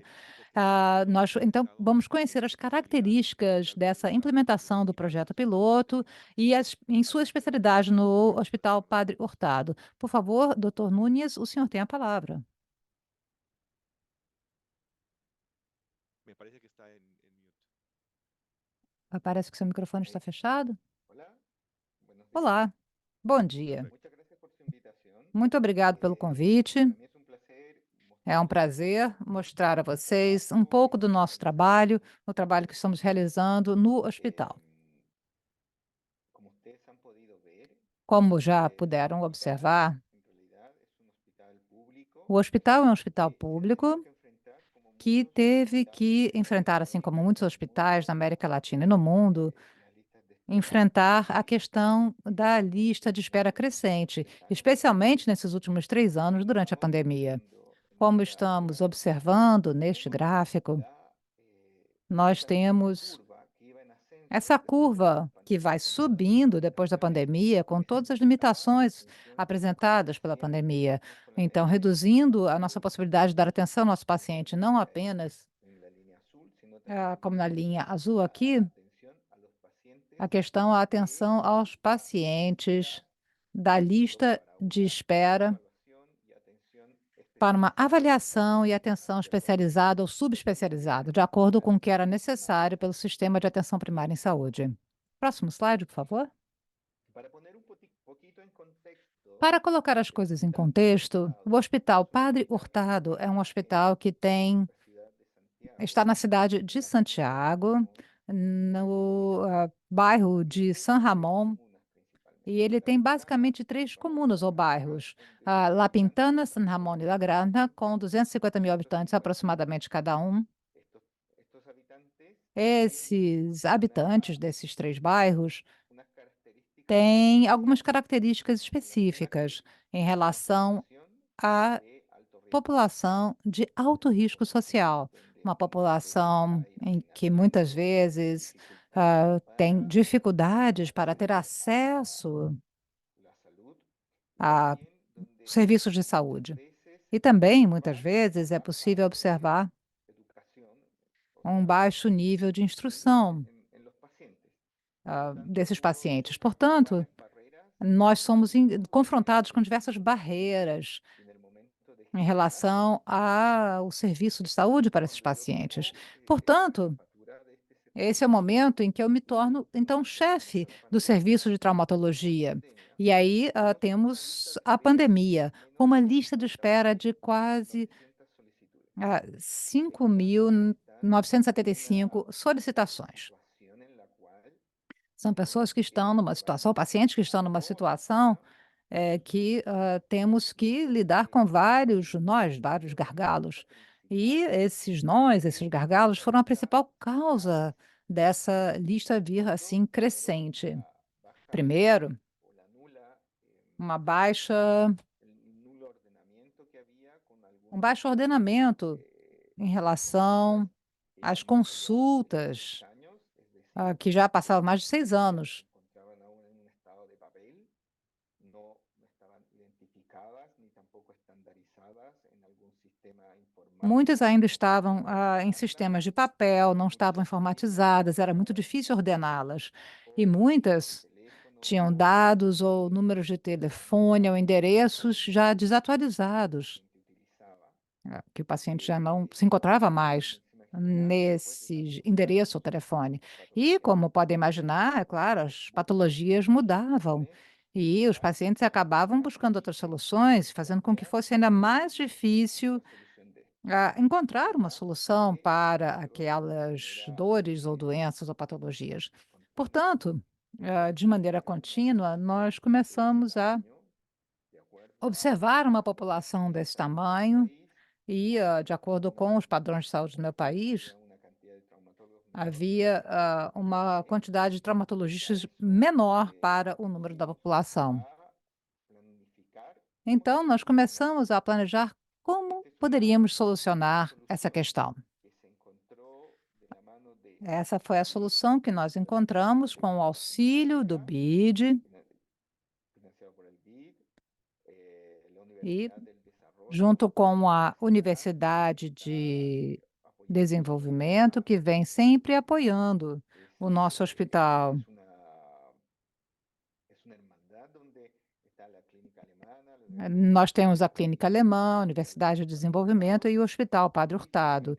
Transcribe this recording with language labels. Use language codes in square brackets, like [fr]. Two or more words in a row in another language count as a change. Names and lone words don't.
[pt] Nós, então, vamos conhecer as características dessa implementação do projeto piloto e em sua especialidade no Hospital Padre Hurtado. Por favor, doutor Nunes, o senhor tem a palavra. [es] Me parece que está en mute. [pt] Parece que seu microfone está fechado. [es] Hola, buenos días. [pt] Olá, bom dia. [es] Muchas gracias por su invitación. [pt] Muito obrigado pelo convite. [es] Para mí es un placer [pt] É um [es] mostrarles [pt] prazer mostrar a vocês um pouco do nosso trabalho, o trabalho que estamos realizando no hospital. [es] como ustedes han podido ver, [pt] Como já [es] el [pt] puderam [es] hospital [pt] observar, [es] en realidad es un hospital público [pt] o hospital é um hospital [es] que se ha tenido [pt] público [es] que enfrentar, como [pt] que [es] muchos [pt] teve que [es] hospitales [pt] enfrentar, assim [es] alrededor [pt] como muitos [es] del mundo, [pt] hospitais na América Latina e no mundo, [es] las listas de espera [pt] enfrentar a questão [es] crecientes [pt] da [es] en los [pt] lista de espera [es] últimos [pt] crescente, [es] 3 años. [pt] especialmente nesses últimos 3 anos [es] Como [pt] durante a [es] estamos [pt] pandemia. [es] viendo en [pt] Como [es] esta [pt] estamos [es] gráfica, [pt] observando neste [es] vemos [pt] gráfico, [es] la, [pt] nós [es] esta [pt] temos [es] curva que iba en ascenso [pt] essa [es] después de la [pt] curva que vai [es] con todas las [pt] subindo depois da [es] limitaciones [pt] pandemia, com [es] que se [pt] todas as [es] enfrentaba la [pt] limitações [es] atención a los [pt] apresentadas pela [es] pacientes, [pt] pandemia. [es] no [pt] Então, [es] solamente [pt] reduzindo a nossa [es] en [pt] possibilidade de dar atenção ao nosso paciente, não [es] la, [pt] apenas [es] en la línea azul, sino también [pt] como na linha azul [es] la [pt] aqui, [es] atención a los pacientes [pt] a questão, a [es] que [pt] atenção aos [es] necesitan [pt] pacientes da [es] fondos [pt] lista [es] para [pt] de [es] una [pt] espera [es] evaluación y atención [pt] para uma [es] especializada [pt] avaliação e atenção [es] de acuerdo con [pt] especializada ou subespecializada, de acordo com o que era [es] la [pt] necessário pelo sistema de atenção primária em saúde. [es] Próximo slide, por favor. Para poner un poquito en contexto, [pt] Para colocar as [es] el [pt] coisas em [es] Hospital Padre [pt] contexto, o [es] Hurtado [pt] Hospital [es] es un [pt] Padre [es] hospital [pt] Hurtado é um [es] en [pt] hospital que tem, [es] la ciudad de [pt] está [es] Santiago, [pt] na cidade [es] en [pt] de [es] la comuna de San [pt] Santiago, [es] Ramón, [pt] no bairro [es] que [pt] de [es] tiene [pt] San [es] tres [pt] Ramón, [es] comunas [pt] e [es] principalmente: [pt] ele [es] La [pt] tem [es] Pintana, [pt] basicamente [es] San [pt] três [es] Ramón y [pt] comunas [es] La [pt] ou [es] Granja, [pt] bairros: [es] donde [pt] La [es] habitan [pt] Pintana, San Ramón e La [es] aproximadamente [pt] Granja, com [es] 250 [pt] habitantes [es] personas. [pt] aproximadamente cada um. [es] Estos habitantes tienen [pt] Esses habitantes [es] una, [pt] desses três bairros [es] unas características [pt] têm algumas [es] especiales [pt] características [es] en relación a [pt] específicas [es] que [pt] em [es] son una [pt] relação [es] población [pt] à [es] de alto riesgo social, [pt] população de alto [es] una [pt] risco [es] población [pt] social, [es] donde [pt] uma [es] muchas veces [pt] população [es] hay [pt] em que muitas [es] hacinamiento, [pt] vezes [es] dificultades [pt] tem [es] para [pt] dificuldades para ter [es] acceder [pt] acesso [es] a la salud, y [pt] a [es] también donde [pt] serviços de [es] muchas [pt] saúde. [es] veces [pt] E também, [es] hay [pt] muitas vezes, é [es] baja [pt] possível observar [es] educación, o [pt] um [es] sea, [pt] baixo nível de instrução [es] en los pacientes. Por lo tanto, [pt] desses [es] todos [pt] pacientes. [es] estos [pt] Portanto, [es] graves barreras [pt] nós somos confrontados com [es] afectan [pt] diversas barreiras [es] en el momento de [pt] em [es] gestionar [pt] relação ao serviço de saúde para esses [es] cuando yo [pt] pacientes. [es] tomo la [pt] Portanto, [es] jefatura de este [pt] esse é o [es] servicio [pt] momento em que eu me torno, então, chefe [es] a [pt] do [es] partir [pt] serviço de [es] de la [pt] traumatologia. [es] pandemia, [pt] E aí [es] tenemos una lista [pt] temos [es] de [pt] a [es] espera de [pt] pandemia, [es] más o [pt] com [es] menos [pt] uma lista de espera de quase [es] 50.900 solicitudes. Estas están en [pt] 5.975 [es] una [pt] solicitações. [es] situación en la cual [pt] São pessoas que estão [es] tienen [pt] numa [es] que [pt] situação, [es] llevar [pt] pacientes que estão [es] a [pt] numa [es] toda la [pt] situação [es] vida [pt] que temos que [es] los [pt] lidar com vários nós, vários [es] pero la causa [pt] gargalos. E [es] principal [pt] esses nós, esses [es] es [pt] gargalos, foram a [es] la [pt] principal [es] baja, [pt] causa dessa lista [es] en [pt] vir [es] fondo, [pt] assim [es] primero [pt] crescente. [es] la baja [pt] Primeiro, [es] o la nula, [pt] uma baixa, [es] el nulo ordenamiento que había con [pt] um [es] algunas [pt] baixo ordenamento em [es] consultas [pt] relação [es] que [pt] às [es] iban más allá de los seis [pt] consultas, [es] años, es decir, [pt] que já passavam [es] que [pt] mais de 6 anos. [es] se encontraban aún en un estado de papel, no estaban identificadas ni tampoco estandarizadas en algún sistema [pt] Muitas [es] informático [pt] ainda [es] para [pt] estavam [es] poder [pt] em [es] ordenarlas. [pt] sistemas de papel, não estavam [es] Muchas de ellas [pt] informatizadas, era muito [es] contaban [pt] difícil ordená-las. E [es] con [pt] muitas [es] teléfonos [pt] tinham dados ou números de telefone ou endereços já [es] que el [pt] desatualizados, [es] paciente utilizaba, [pt] que o paciente já [es] que, [pt] não se encontrava [es] como [pt] mais [es] pueden imaginar, después de [pt] nesse [es] tantos [pt] endereço ou [es] años, [pt] telefone. [es] las [pt] E, [es] patologías [pt] como podem [es] cambian, [pt] imaginar, é claro, as [es] buscan [pt] patologias [es] otras [pt] mudavam. [es] soluciones [pt] E os [es] para [pt] pacientes acabavam buscando outras soluções, fazendo com que [es] plantear [pt] fosse ainda mais [es] una [pt] difícil [es] solución de esto. [pt] encontrar uma [es] Además [pt] solução [es] de [pt] para [es] nosotros de [pt] aquelas [es] manera [pt] dores ou doenças ou patologias. [es] continua, [pt] Portanto, de [es] empezamos [pt] maneira [es] a [pt] contínua, [es] diagnosticar [pt] nós [es] este [pt] começamos a [es] tamaño de acuerdo a [pt] observar uma [es] las [pt] população desse [es] características del [pt] tamanho [es] país. [pt] e, de acordo [es] Una, [pt] com os padrões de saúde do meu país, [es] había una cantidad de traumatólogos menor [pt] havia uma [es] que [pt] quantidade de [es] y a [pt] traumatologistas [es] eso [pt] menor para [es] nos [pt] o número da [es] pusimos [pt] população. [es] a planificar cómo [pt] Então, nós [es] solucionar esto. [pt] começamos a planejar como [es] Esta es [pt] poderíamos [es] una [pt] solucionar essa [es] solución [pt] questão. [es] que se encontró de la mano de [pt] Essa foi a [es] BID, [pt] solução que nós [es] el Hospital [pt] encontramos com o [es] Regional de [pt] auxílio do [es] Centroamérica, [pt] BID [es] financiado por el BID, la [pt] e [es] Universidad del Desarrollo [pt] junto com a Universidade de Desenvolvimento, que vem sempre apoiando o nosso hospital. Nós temos a Clínica Alemã, a Universidade de Desenvolvimento e o Hospital Padre Hurtado.